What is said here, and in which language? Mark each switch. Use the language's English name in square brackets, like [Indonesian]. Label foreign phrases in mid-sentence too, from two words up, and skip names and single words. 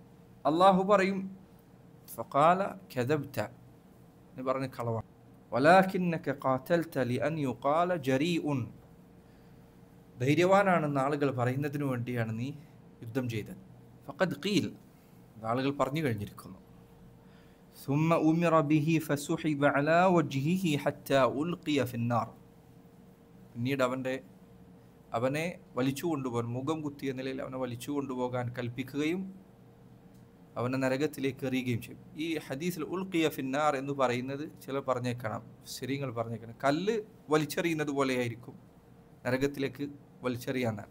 [Malayalam] അല്ലാഹു പറയും, [Arabic] فقال كذبت, [Malayalam] നീ പറഞ്ഞ കളവാണ്. [Arabic] ولكنك قاتلت لأن يقال جريء, [Malayalam] ധൈര്യവാനാണെന്ന് ആളുകൾ പറയുന്നതിനു വേണ്ടിയാണ് നീ യുദ്ധം ചെയ്തത്. [Arabic] فقد قيل, [Malayalam] ആളുകൾ പറഞ്ഞു കഴിഞ്ഞിരിക്കുന്നു. [Arabic] ثم أمر به فسحب على وجهه حتى ألقي في النار, [Malayalam] പിന്നീട് അവനെ വലിച്ചു കൊണ്ടുപോകാൻ, മുഖം കുത്തിയ നിലയിൽ അവനെ വലിച്ചു കൊണ്ടുപോകാൻ കൽപ്പിക്കുകയും അവനെ നരകത്തിലേക്ക് എറിയുകയും ചെയ്യും. ഈ ഹദീസിൽ [Arabic] ألقي في النار [Malayalam] എന്ന് പറയുന്നത് ചിലർ പറഞ്ഞേക്കണം, ശരീങ്ങൾ പറഞ്ഞേക്കണം, കല്ല് വലിച്ചെറിയുന്നത് പോലെയായിരിക്കും നരകത്തിലേക്ക് വലിച്ചെറിയാന്നാണ്.